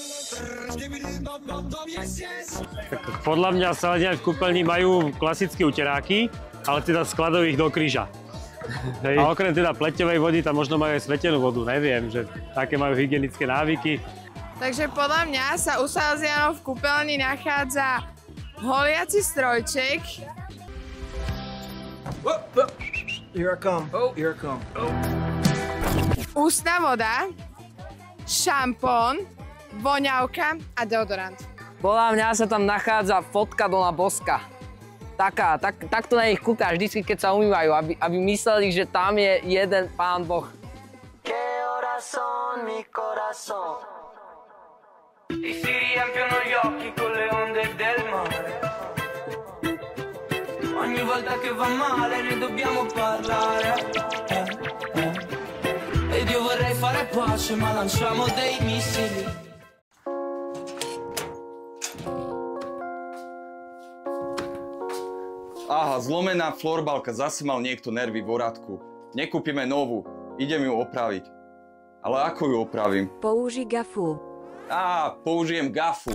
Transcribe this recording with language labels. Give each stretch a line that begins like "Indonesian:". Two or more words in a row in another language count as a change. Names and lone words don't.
Slovak: Podľa mňa Salesiáni v kúpeľni majú klasické uteráky, ale teda skladajú ich do kríža. Hej. A okrem teda pleťovej vody tam možno majú aj svetenú vodu, neviem, že také majú hygienické návyky. Takže podľa mňa sa u Salesiánov v kúpeľni nachádza holiaci strojček.
English: Here I come, here I come.
Slovak: Ústna voda, šampón, voňavka a deodorant. Podľa mňa sa tam nachádza fotka Dona Boska. Takto na nich kúkaš vždy, keď sa umývajú, aby mysleli, že tam je jeden Pán Boh.
Italian: E si riempiono gli occhi con le onde del mare. Ogni volta che va male ne dobbiamo parlare. Ed io vorrei fare pace ma lanciamo dei missili.
Slovak: Aha, zlomená florbalka, zase mal niekto nervy v oradku. Nekúpime novú, idem ju opraviť. Ale ako ju opravím? Použij gafu. Použijem gafu.